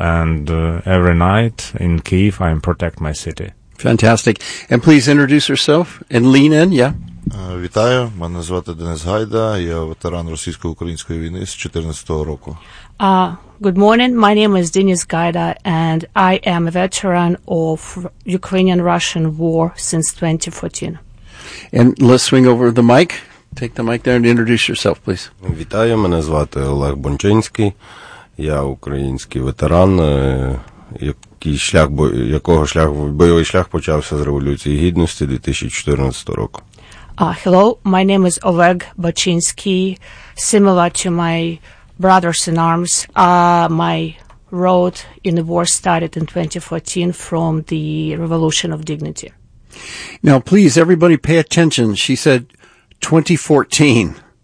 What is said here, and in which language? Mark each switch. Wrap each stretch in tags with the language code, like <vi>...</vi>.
<en>And every night in Kyiv, I protect my city. Fantastic. And please introduce yourself and lean in, yeah?</en> <uk>Вітаю, мене звати Денис Гайда, я ветеран російсько-української війни з 2014 року.</uk> <en>Good morning, my name is Denis Gaida, and I am a veteran of Ukrainian-Russian war since 2014. And let's swing over the mic, take the mic there and introduce yourself, please.</en> <uk>Вітаю, мене звати Олег Бончинський, я український ветеран, бойовий шлях почався з Революції Гідності 2014 року.</uk> <en>Hello, my name is Oleg Bochinsky. Similar to my brothers-in-arms, my road in the war started in 2014 from the Revolution of Dignity. Now, please, everybody pay attention. She said 2014.</en>